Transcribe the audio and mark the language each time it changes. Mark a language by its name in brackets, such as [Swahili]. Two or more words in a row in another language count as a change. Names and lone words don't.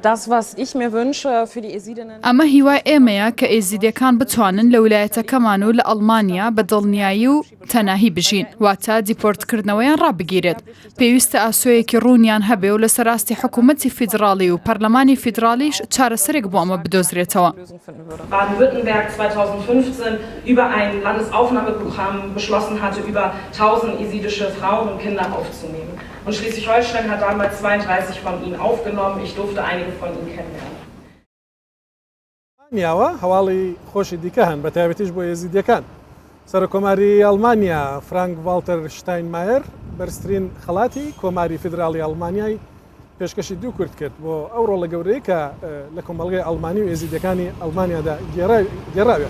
[Central Kurdish] ئەمە هیوای ئێمەیە کە ئێزیدیەکان بتوانن لە ویلایەتەکەمان و لە ئەڵمانیا بە دڵنیایی و تەناهی بژین واتە دیپۆرتکردنەوەیان ڕابگیرێت. پێویستە ئاسۆیەکی ڕوونیان هەبێ و لە سەراستی حکوومەتی فیدراڵی و پەرلەمانی فیدراڵیش چارەسەرێک بۆ ئەمە بدۆزرێتەوە. [German] Baden-Württemberg 2015 über ein Landesaufnahmeprogramm beschlossen hatte, über 1000 jesidische Frauen und Kinder aufzunehmen. Und Schleswig-Holstein hat damals 32 von ihnen aufgenommen. Ich durfte einige von ihnen kennenlernen. [Central Kurdish] نیاوە هەواڵی خۆشی دیکە هەن بە تایبەتیش بۆ یێزیدیەکان. سەرۆکۆماری ئەڵمانیا فرانک ڤالتەر شتاینمایر بەرزترین خەڵاتی کۆماری فیدراڵی ئەڵمانیای پێشکەشی دوو کورد کرد بۆ ئەو ڕۆڵە گەورەی کە لە کۆمەڵگەی ئەڵمانی و ئێزیدیەکانی ئەڵمانیادا گێڕاوێت.